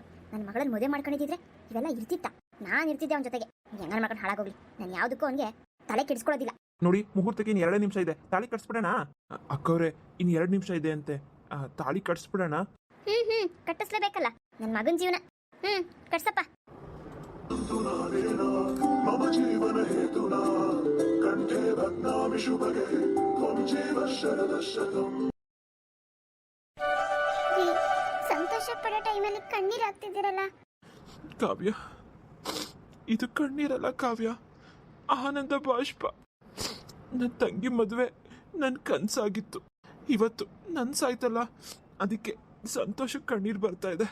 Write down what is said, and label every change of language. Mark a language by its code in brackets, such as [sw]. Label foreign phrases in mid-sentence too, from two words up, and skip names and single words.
[kn] ನನ್ನ ಮಗಳನ್ನ ಮದುವೆ ಮಾಡ್ಕೊಂಡಿದ್ರೆ ಇವೆಲ್ಲ ಇರ್ತಿತ್ತ? ನಾನ್ ಇರ್ತಿದ್ದೆ ಅವನ ಜೊತೆಗೆ. ಹೆಂಗಾರ ಮಾಡ್ಕೊಂಡು ಹಾಳಾಗೋಗ್ಲಿ, ನಾನು ಯಾವ್ದಕ್ಕೂ ಅವನಿಗೆ ತಲೆ ಕೆಡಿಸ್ಕೊಳ್ಳೋದಿಲ್ಲ. ನೋಡಿ, ಮುಹೂರ್ತಕ್ಕೆ ಇನ್ನು 2 ನಿಮಿಷ ಇದೆ, ತಾಳಿ ಕಟ್ಸ್ಬಿಡೋಣ. ಅಕ್ಕವ್ರೆ ಇನ್ನು 2 ನಿಮಿಷ ಇದೆ ಅಂತೆ, ತಾಳಿ ಕಟ್ಸ್ಬಿಡೋಣ. ಕಟ್ಟಿಸ್ಲೇಬೇಕಲ್ಲ, ನನ್ನ ಮಗನ ಜೀವನ. ಕಟ್ಸಪ್ಪ. [sa] मम जीवन हेतुना कंठे भग्नामि शुभगे त्वं जीव शरदशतम्. [kn] ಸಂತೋಷ ಪಡೋ ಟೈಮಲ್ಲಿ ಕಣ್ಣೀರ್ ಹಾಕ್ತಿದ್ದೀರಲ್ಲ ಕಾವ್ಯ, ಇದು ಕಣ್ಣೀರಲ್ಲ ಕಾವ್ಯ, ಆನಂದ ಬಾಷ್ಪ. ನನ್ನ ತಂಗಿ ಮದುವೆ ನನ್ನ ಕನಸಾಗಿತ್ತು, ಇವತ್ತು ನನ್ನ ಸಾಯ್ತಲ್ಲ, ಅದಕ್ಕೆ ಸಂತೋಷಕ್ಕೆ ಕಣ್ಣೀರು ಬರ್ತಾ ಇದೆ.